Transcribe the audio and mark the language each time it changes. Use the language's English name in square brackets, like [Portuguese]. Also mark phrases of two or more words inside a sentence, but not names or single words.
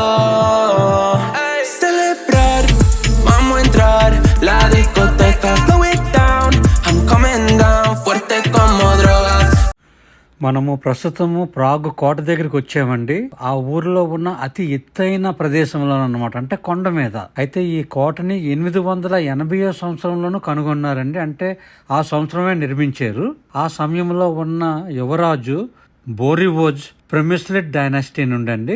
[Spanish] Celebrar, vamos a entrar, la discoteca, [English] slow it down, I'm coming down, [Spanish] fuerte como drogas. [Telugu] మనము ప్రస్తుతము ప్రాగ్ కోట దగ్గరికి వచ్చామండి. ఆ ఊరిలో ఉన్న అతి ఎత్తైన ప్రదేశంలో అన్నమాట, అంటే కొండ మీద. అయితే ఈ కోటని 880 సంవత్సరంలోనూ కనుగొన్నారండి. అంటే ఆ సంవత్సరమే నిర్మించారు. ఆ సమయంలో ఉన్న యువరాజు బోరివోజ్ ప్రెమిస్లెట్ డైనాసిటీ నుండండి.